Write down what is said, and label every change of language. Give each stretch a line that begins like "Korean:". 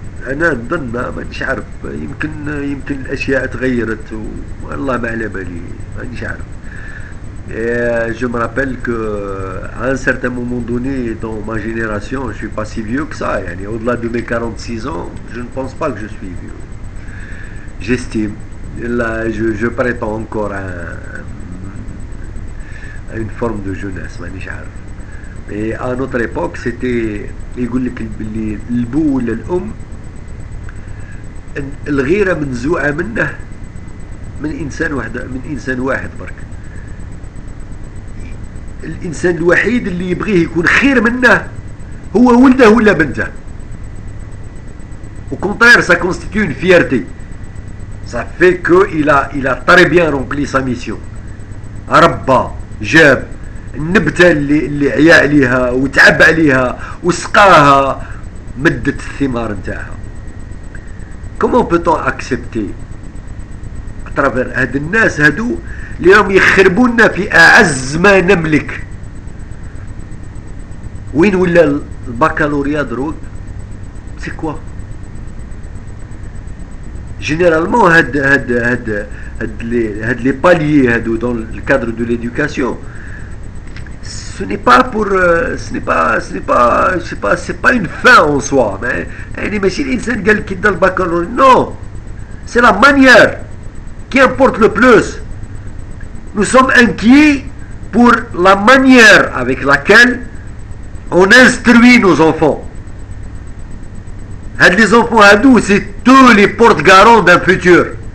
Arabic: انا نظن مانيش عارف، يمكن الاشياء تغيرت والله ما على بالي، مانيش عارف.
French: Je me rappelle que à un certain moment donné dans ma génération, je suis pas si vieux que ça, au-delà de mes 46 ans, je ne pense pas que je suis vieux. J'estime, là je prétends encore à une forme de jeunesse,
Arabic: مانيش عارف.
French: Et à notre époque c'était
Arabic: يقول لك اللي البو ولا الام الغيره منزوعه منه من انسان واحد برك. الانسان الوحيد اللي يبغيه يكون خير منه هو ولده ولا بنته.
French: Au contraire, ça constitue une fierté. Ça fait que il a très bien rempli sa mission.
Arabic: ربى جاب النبته اللي عيا عليها وتعب عليها وسقاها مدت الثمار نتاعها.
French: Comment peut-on accepter à travers
Arabic: هاد الناس هادو اللي راهم يخربونا في أعز ما نملك؟ وين ولا الباكالوريا دروك؟ سي كوا؟
French: جينيرالمون
Arabic: هاد
French: les paliers
Arabic: هادو
French: dans le cadre de l'éducation, ce n'est pas pour c'est pas une fin en soi, mais
Arabic: ماشي الانسان قال كي دا الباكالوريا.
French: non, c'est la manière qui importe le plus. Nous sommes inquiets pour la manière avec laquelle on instruit nos enfants. Les enfants adultes, c'est tous les porte-garants d'un futur.